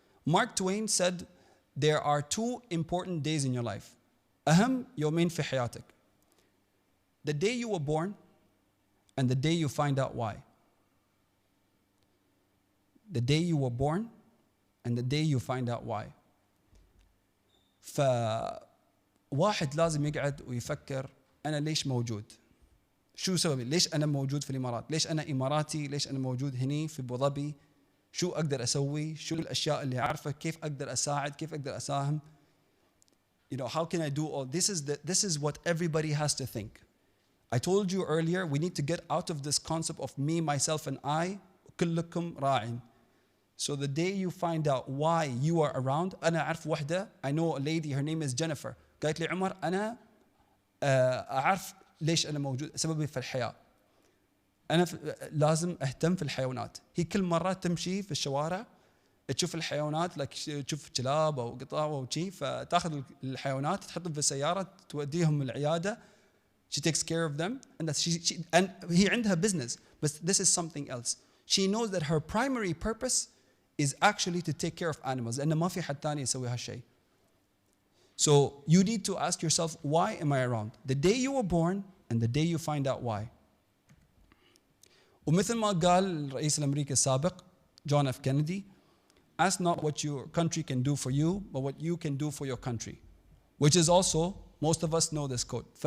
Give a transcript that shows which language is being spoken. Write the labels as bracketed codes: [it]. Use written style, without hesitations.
[en] Mark Twain said, there are two important days in your life. [ar] أهم يومين في حياتك. [en] The day you were born and the day you find out why. The day you were born and the day you find out why. [ar] فواحد لازم يقعد ويفكر أنا ليش موجود؟ شو سببي؟ ليش أنا موجود في الإمارات؟ ليش أنا إماراتي؟ ليش أنا موجود هني في أبوظبي؟ شو أقدر أسوي؟ شو الأشياء اللي أعرفها؟ كيف أقدر أساعد؟ كيف أقدر أساهم؟ [en] How can I do all this? This is what everybody has to think. I told you earlier, we need to get out of this concept of me, myself, and I. [ar] كلكم راع. [en] So the day you find out why you are around, [ar] أنا أعرف وحدة. [en] I know a lady, her name is Jennifer. [ar] قالت لي عمر أنا أعرف ليش أنا موجود، سببي في الحياة. أنا لازم أهتم في الحيوانات. هي كل مرة تمشي في الشوارع تشوف الحيوانات، تشوف كلاب أو قطاوة أو شيء، فتأخذ الحيوانات تحطهم في السيارة توديهم العيادة. [en] She takes care of them, and [ar] هي عندها [en] business. But this is something else. She knows that her primary purpose is actually to take care of animals. [ar] لأن ما في حد ثاني يسوي هالشيء. [en] So you need to ask yourself, why am I around? The day you were born and the day you find out why. [ar] ومثل ما قال الرئيس الأمريكي السابق John F. [en] Kennedy, ask not what your country can do for you, but what you can do for your country. Which is also, most of us know this quote.